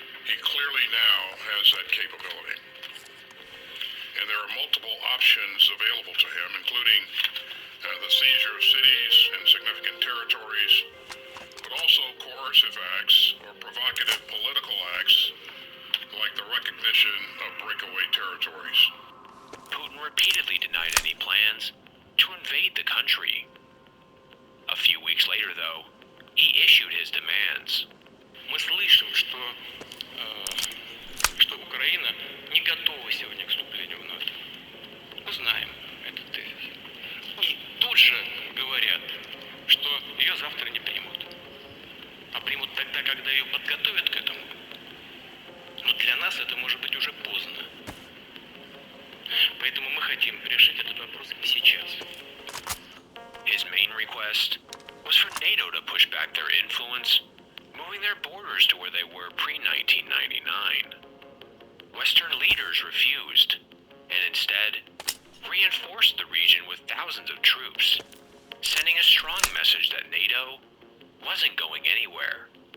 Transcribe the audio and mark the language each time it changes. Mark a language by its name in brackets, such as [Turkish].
[English] He clearly now has that capability. And there are multiple options available to him, including the seizure of cities and significant territories, but also coercive acts or provocative political acts like the recognition of breakaway territories. Putin repeatedly denied any plans to invade the country. A few weeks later, though, he issued his demands. [Russian] Мы слышим, что Украина не готова сегодня к вступлению в НАТО. Мы знаем этот тезис. И тут же говорят, что ее завтра не примут. А примут тогда, когда ее подготовят к этому. Но для нас это может быть уже поздно. Поэтому мы хотим решить этот вопрос сейчас. [English] His main request was for NATO to push back their influence, moving their borders to where they were pre-1999. Western leaders refused, and instead reinforced the region with thousands of troops, sending a strong message that NATO wasn't going anywhere.